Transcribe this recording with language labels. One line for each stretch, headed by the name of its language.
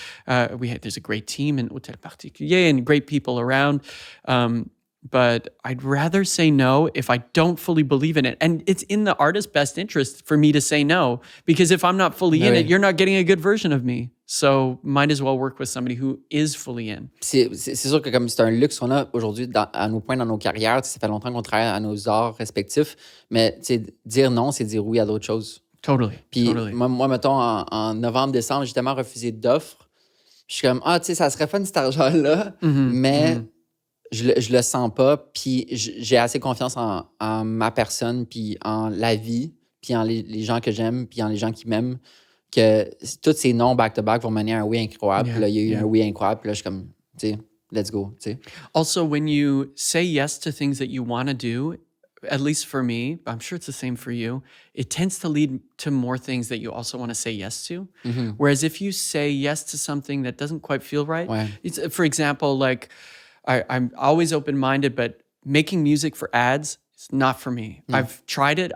English: Yeah. There's a great team in Hotel Particulier and great people around. but I'd rather say no if I don't fully believe in it. And it's in the artist's best interest for me to say no, because if I'm not fully in it, you're not getting a good version of me. So might as well work with somebody who is fully in.
French: C'est sûr que comme c'est un luxe qu'on a aujourd'hui à nos points dans nos carrières, ça fait longtemps qu'on travaille à nos arts respectifs, mais dire non, c'est dire oui à d'autres choses.
English: Totally.
French: Puis moi, mettons, en novembre, décembre, j'ai tellement refusé d'offres. Je suis comme, ça serait fun cet argent-là, mais je le sens pas. Puis j'ai assez confiance en ma personne, puis en la vie, puis en les gens que j'aime, puis en les gens qui m'aiment, que tous ces noms back-to-back vont mener à un oui incroyable. Puis là, il y a eu un oui incroyable. Puis là, je suis comme, let's go.
English: Also, when you say yes to things that you want to do, at least for me, I'm sure it's the same for you, it tends to lead to more things that you also want to say yes to. Mm-hmm. Whereas if you say yes to something that doesn't quite feel right, it's, for example, like I'm always open-minded, but making music for ads, it's not for me. I've tried it.